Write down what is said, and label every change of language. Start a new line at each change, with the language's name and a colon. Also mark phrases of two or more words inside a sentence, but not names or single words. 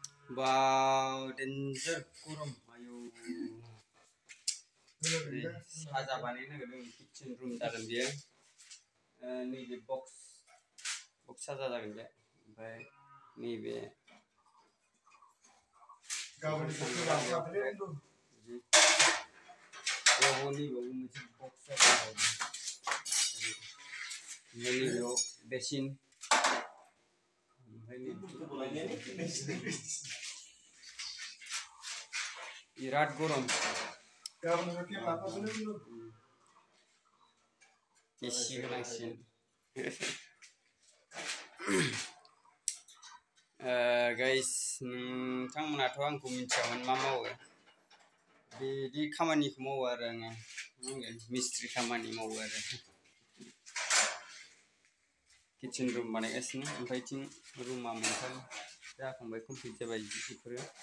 Bodo: Wow, danger gorom. Ayo. Saja baनायनो नागिरदों
English: kitchen room
Bodo: जागोन बेयो. नैबे box साजा जागोन बे. ओमफ्राय नैबे गाबोन मोनसे box जागोन. नैबेयाव basin. birad gorom. Isi hoनांसिगोन. Guys, नोंथांमोनाथ' आंखौ मिथियामोन मा मावो. बिदि खामानिखौ मावो आरो आङो. मिस्ट्रि खामानि मावो आरो.
English: kitchen room
Bodo: बानायगासिनो ओमफ्राय थिं रुमा मोनथाम जाखांबाय कमप्लिट जाबाय बेफोरो.